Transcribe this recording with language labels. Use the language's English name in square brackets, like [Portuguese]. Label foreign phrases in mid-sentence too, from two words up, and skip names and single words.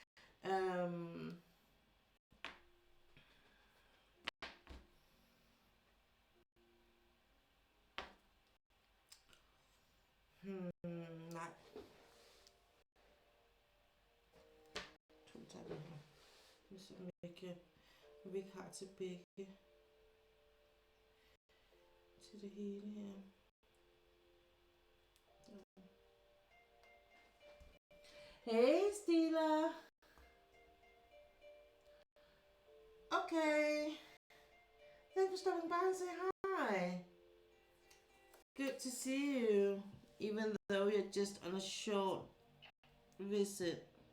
[Danish] Nej. Tager den her. Hvis vi ikke har til begge. Til det hele her. [English] Hey Stila. Okay. Thanks for stopping by and say hi. Good to see you, even though you're just on a short visit.